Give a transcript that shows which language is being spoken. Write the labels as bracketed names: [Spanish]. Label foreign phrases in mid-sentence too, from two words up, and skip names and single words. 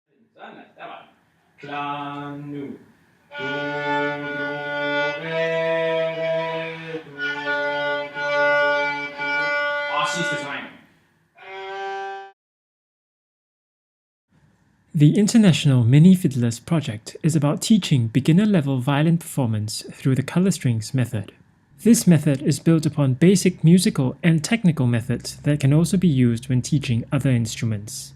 [Danish] Sådan, der var den. Klar nu. Do, do, re, re, do, do, do. Og sidste tegn. [English] The International Minifiddlers Project is about teaching beginner-level violin performance through the Colourstrings Method. This method is built upon basic musical and technical methods that can also be used when teaching other instruments.